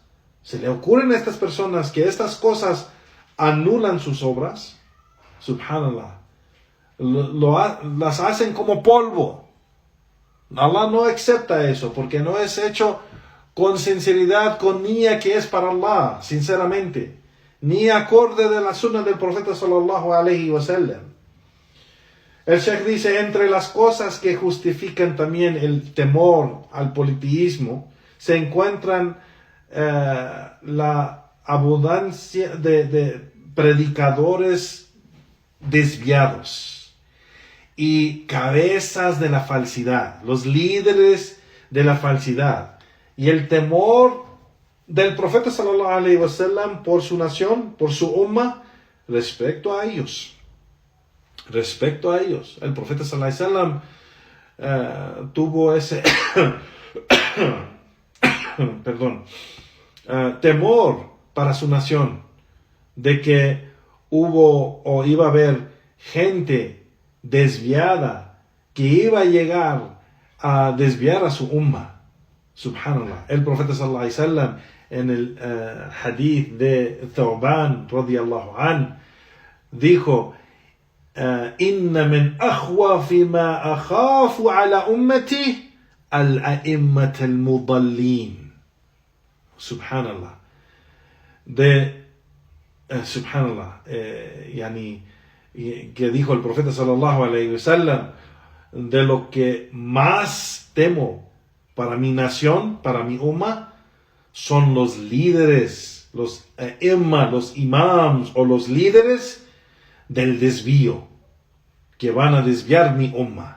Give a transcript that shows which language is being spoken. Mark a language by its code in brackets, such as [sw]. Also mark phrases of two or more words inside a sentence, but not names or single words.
[es] Se le ocurren a estas personas que estas cosas anulan sus obras. Subhanallah. Las hacen como polvo. Allah no acepta eso porque no es hecho con sinceridad, con niyya que es para Allah, sinceramente, ni acorde de la sunna del profeta [ar] صلى الله عليه وسلم. [es] El Sheikh dice, entre las cosas que justifican también el temor al politeísmo, se encuentran la abundancia de predicadores desviados y cabezas de la falsidad, los líderes de la falsidad, y el temor del profeta [ar] صلى الله عليه وسلم [es] por su nación, por su umma, respecto a ellos. Respecto a ellos. El profeta [ar] صلى الله عليه وسلم [es] tuvo ese temor para su nación, de que hubo o iba a haber gente desviada que iba a llegar a desviar a su umma. Subhanallah. El profeta [ar] صلى الله عليه وسلم [es] en el hadith de Thawban [ar] رضي الله عن dijo: إن من أخوف ما أخاف على أمتي الأئمة المضلين. [es] Subhanallah. Subhanallah, que dijo el profeta [ar] صلى الله عليه وسلم, [es] de lo que más temo para mi nación, para mi umma, son los líderes, los los imams o los líderes del desvío, que van a desviar mi umma.